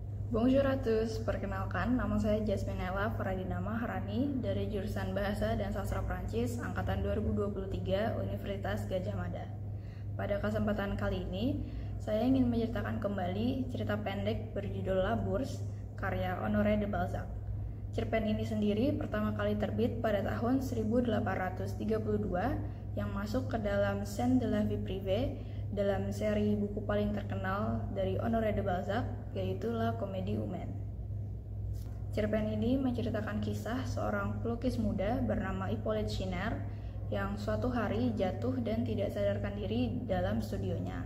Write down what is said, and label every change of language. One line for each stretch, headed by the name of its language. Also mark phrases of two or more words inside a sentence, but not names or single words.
French: Bonjour à tous,
Indonesian: perkenalkan nama saya Jasminella Faradina Maharani dari jurusan Bahasa dan Sastra Prancis angkatan 2023 Universitas Gadjah Mada. Pada kesempatan kali ini, saya ingin menceritakan kembali cerita pendek berjudul La Bourse karya Honoré de Balzac. Cerpen ini sendiri pertama kali terbit pada tahun 1832 yang masuk ke dalam Scènes de la vie privée dalam seri buku paling terkenal dari Honoré de Balzac, yaitu La Comédie Humaine. Cerpen ini menceritakan kisah seorang pelukis muda bernama Hippolyte Schiner yang suatu hari jatuh dan tidak sadarkan diri dalam studionya.